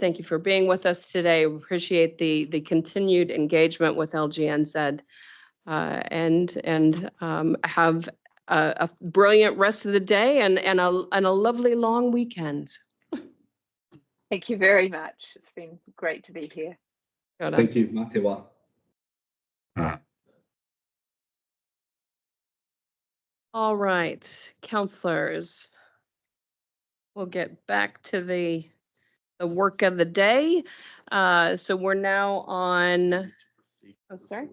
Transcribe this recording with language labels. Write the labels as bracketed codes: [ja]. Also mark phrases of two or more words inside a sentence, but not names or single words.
[en] Thank you for being with us today. We appreciate the continued engagement with LGNZ and have a brilliant rest of the day and a lovely long weekend. Thank you very much. It's been great to be here. [mi] Kia ora. [en] Thank you, [mi] mā te wā. [en] All right, councillors. We'll get back to the work of the day. So we're now on, oh, sorry.